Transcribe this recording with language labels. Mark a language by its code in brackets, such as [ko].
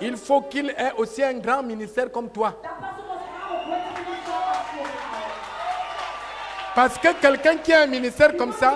[fr] il faut qu'il ait aussi un grand ministère comme toi. [en] that person must have a great ministry as you have. [fr] Parce que quelqu'un qui a un ministère comme ça